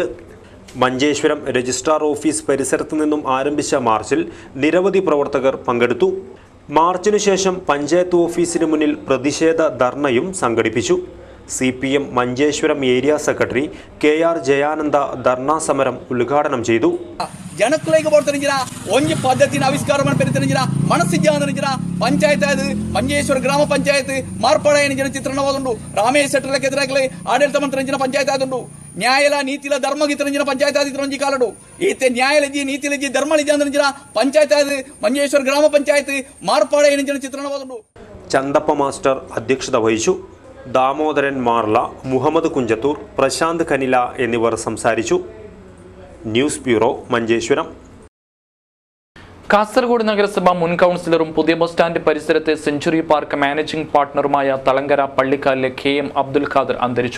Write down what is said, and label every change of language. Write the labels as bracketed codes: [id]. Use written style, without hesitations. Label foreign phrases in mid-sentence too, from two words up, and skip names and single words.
[ml] മഞ്ചേശ്വരം രജിസ്ട്രാർ ഓഫീസ് പരിസരത്തു നിന്നും ആരംഭിച്ച മാർച്ചിൽ നിരവധി പ്രവർത്തകർ പങ്കെടുത്തു. മാർച്ചിനു ശേഷം പഞ്ചായത്ത് ഓഫീസിന് മുന്നിൽ പ്രതിഷേധ ധർണയും സംഘടിപ്പിച്ചു. CPM മഞ്ചേശ്വരം ഏരിയ സെക്രട്ടറി KR ജയാനന്ദ ധർണാ സമരം ഉദ്ഘാടനം ചെയ്തു. [tcy] ಜನಕ್ಕಳಿಗೆ ಬರ್ತಿರಂಜಿನ ಒಂಜಿ ಪದ್ಧತಿನ ಆವಿಷ್ಕಾರ ಮಾಡ್ತಿರಂಜಿನ ಮನಸ್ಸಿಜ್ಜಾಂದ್ರಂಜಿನ ಪಂಚಾಯತ್ ಅದು ಮಂಜೇಶ್ವರ ಗ್ರಾಮ ಪಂಚಾಯತ್ ಮಾರ್ಪಾಡಾಯನ ಜನ ಚಿತ್ರಣವಾದುಂಡು ರಾಮೇಶ್ ಶೆಟ್ಟರ್ಲಕ್ಕೆ ಎದುರಾಗಲಿ ಆಡಳಿತ ಮಂತ್ರಿರಂಜಿನ ಪಂಚಾಯತ್ ಆದುಂಡು ನ್ಯಾಯಲ ನೀತಿಲ ಧರ್ಮಗಿತರಂಜಿನ ಪಂಚಾಯತ್ ಆದಿತ್ರಂಜಿ ಕಾಲಡು ಈತೆ ನ್ಯಾಯಲಜಿ ನೀತಿಲಜಿ ಧರ್ಮಲಿಜಾಂದ್ರಂಜಿನ ಪಂಚಾಯತ್ ಅದು ಮಂಜೇಶ್ವರ ಗ್ರಾಮ ಪಂಚಾಯತ್ ಮಾರ್ಪಾಡಾಯನ ಜನ ಚಿತ್ರಣವಾದುಂಡು. [ml] ചന്തപ്പ മാസ്റ്റർ അധ്യക്ഷത വഹിച്ചു. ദാമോദരൻ മാർല, മുഹമ്മദ് കുഞ്ചത്തൂർ, പ്രശാന്ത് കനില എന്നിവർ സംസാരിച്ചു. ന്യൂസ് ബ്യൂറോ, മഞ്ചേശ്വരം. കാസർഗോഡ് നഗരസഭ മുൻ കൗൺസിലറും പുതിയ ബസ് സ്റ്റാൻഡ് പരിസരത്തെ സെഞ്ചുറി പാർക്ക് മാനേജിംഗ് പാർട്ണറുമായ തളങ്കര പള്ളിക്കാലിലെ KM അബ്ദുൽ ഖാദർ അന്തരിച്ചു.